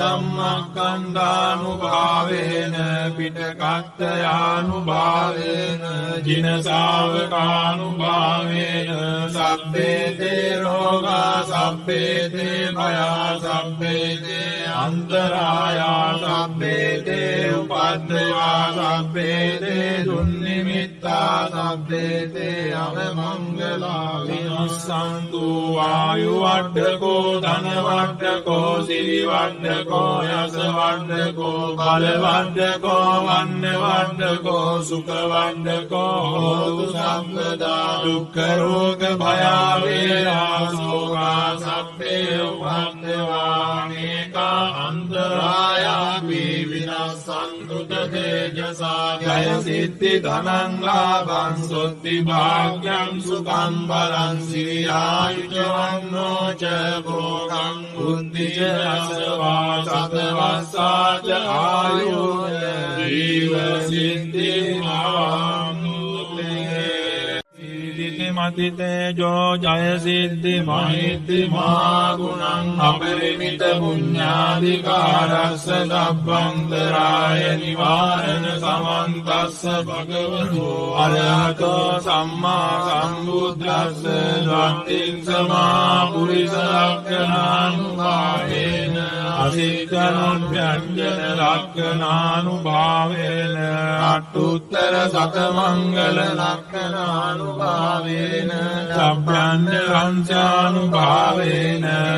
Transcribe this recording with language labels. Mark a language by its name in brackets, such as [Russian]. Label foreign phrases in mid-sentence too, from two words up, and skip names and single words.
[Pali] ධම්මස්කන්ධානුභාවේන පිටකත්තයානුභාවේන ජින ශාවකානුභාවේන සබ්බේ තේ රෝගා සබ්බේ තේ භයා සබ්බේ තේ අන්තරායා සබ්බේ තේ උපද්දවා සබ්බේ තේ දුන්නිමිත්තා සබ්බේ තේ අවමංගලා විනස්සන්තු ආයු වඩ්ඩකෝ ධන වඩ්ඩකෝ සිරි වඩ්ඩකෝ යස වඩ්ඩකෝ බල වඩ්ඩකෝ වන්න වඩ්ඩකෝ සුඛ වඩ්ඩකෝ හෝතු සම්පදා දුක්ඛ රෝග භය වේරා සෝකා සබ්බේ උපද්දවා නේකා අන්තරායා විනස්සන්තු තේජසා ජය සිද්ධි ධනං ලාභං සොත්ති භාග්‍යං සුඛං බලං සිරියායුජවන්නෝ ච භෝගං බුද්ධි ච අසවා සතවස්සා ච ආයෝ ජීව සිද්ධි මතිතේජෝ ජය සිද්ධි මහිද්දි මහා ගුණං අපරිමිත පුඤ්ඤාධිකාරස්ස සබ්බන්තරාය නිවාරණ සමන්තස්ස භගවතු අරහතෝ සම්මා සම්බුද්දස්ස ධම්මින් සමා පුරිස ලක්ඛණානුභාවේන අසිතනොභ්‍යංජන ලක්ඛණානුභාවේන අට්ඨුත්තර සතමංගල ලක්ඛණානුභාවේන සබ්බ්‍යංජ වංශානුභාවේන